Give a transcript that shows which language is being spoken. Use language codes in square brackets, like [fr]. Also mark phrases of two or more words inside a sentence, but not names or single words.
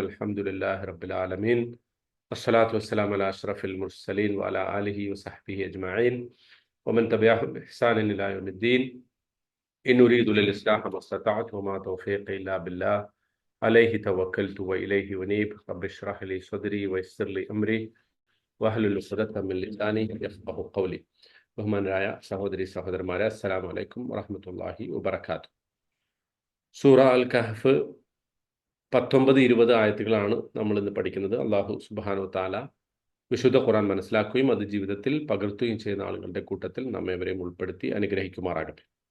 [ar] الحمد لله رب العالمين، والصلاة والسلام على أشرف المرسلين وعلى آله وصحبه أجمعين ومن تبعهم بإحسان إلى يوم الدين. إن أريد للإصلاح ما استطعت وما توفيقي إلا بالله عليه توكلت وإليه ونيب. رب اشرح لي صدري ويسر لي أمري واحلل عقدة من لساني يفقهوا قولي. [ml] ബഹുമാനരായ സഹോദരി സഹോദരന്മാരെ, [ar] السلام عليكم ورحمة الله وبركاته. [ml] സൂറ അൽ കഹ്ഫ് 19-20 ആയത്തുകളാണ് നമ്മൾ ഇന്ന് പഠിക്കുന്നത്. [ar] الله سبحانه وتعالى [ml] വിശുദ്ധ ഖുർആൻ മനസ്സിലാക്കുകയും അത് ജീവിതത്തിൽ പകർത്തുകയും ചെയ്യുന്ന ആളുകളുടെ കൂട്ടത്തിൽ നമ്മേവരെയും ഉൾപ്പെടുത്തി അനുഗ്രഹിക്കുമാറാകട്ടെ.